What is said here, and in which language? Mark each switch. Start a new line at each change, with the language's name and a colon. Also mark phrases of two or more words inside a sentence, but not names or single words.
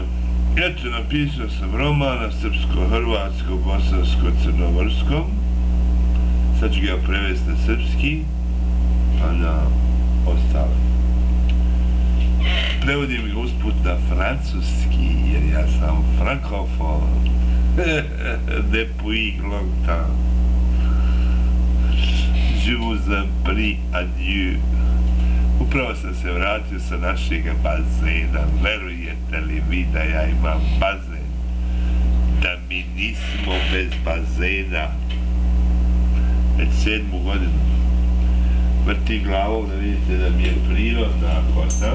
Serbian: Eto, napisao sam roman na srpsko, hrvatsko, bosansko, crnogorskom. Sad ću ga prevesti na srpski, pa na ostale. Prevodim ga usput na francuski, jer ja sam frankofon.
French: Depuis longtemps. Je vous en prie, adieu.
Serbian: Upravo sam se vratio sa našeg bazena. Verujete li vi da ja imam bazen? Da mi nismo bez bazena već 7. godinu. Vrti glavom da vidite da mi je prirodna kosa.